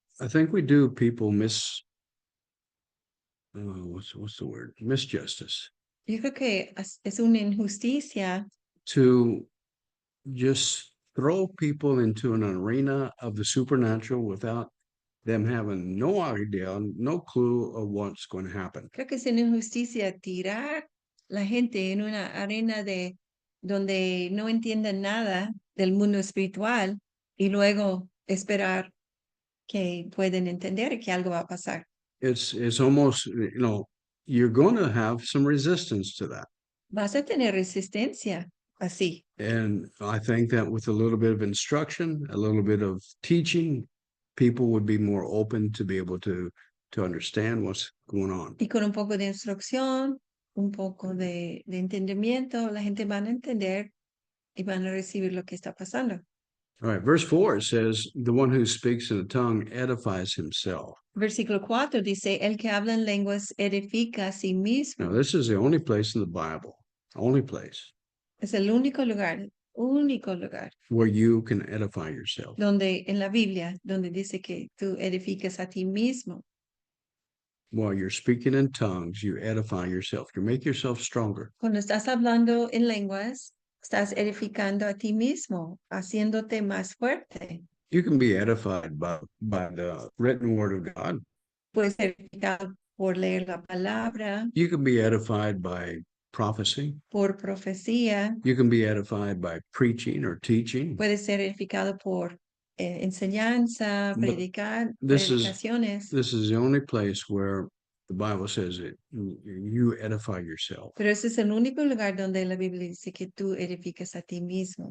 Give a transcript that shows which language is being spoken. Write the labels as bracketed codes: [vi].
[en] I think we do people what's the word? Misjustice. [es] Yo creo que es una injusticia [en] to just throw people into an arena of the supernatural without them having no idea, no clue of what's going to happen. [es] Creo que es una injusticia tirar la gente en una arena donde no entienden nada del mundo espiritual y luego esperar que pueden entender que algo va a pasar. [en] It's almost, you're going to have some resistance to that. [es] Vas a tener resistencia así. [en] And I think that with a little bit of instruction, a little bit of teaching, people would be more open to be able to understand what's going on. [es] Y con un poco de instrucción, un poco de entendimiento, la gente van a entender y van a recibir lo que está pasando. [en] All right, verse 4 says, the one who speaks in a tongue edifies himself. [es] Versículo 4 dice, el que habla en lenguas edifica a sí mismo. [en] Now, this is the only place in the Bible, only place [es] Es el único lugar [en] where you can edify yourself. [es] donde en la Biblia, donde dice que tú edificas a ti mismo. [en] While you're speaking in tongues, you edify yourself. You make yourself stronger. [es] Cuando estás hablando en lenguas, estás edificando a ti mismo, haciéndote más fuerte. [en] You can be edified by the written word of God. [es] Puedes ser edificado por leer la palabra, [en] You can be edified by prophecy. [es] por profecía, [en] You can be edified by preaching or teaching. [es] puedes ser edificado por enseñanza, [en] But [es] predicaciones. [en] This is the only place where the Bible says it, you edify yourself. [es] Pero ese es el único lugar donde la Biblia dice que tú edificas a ti mismo.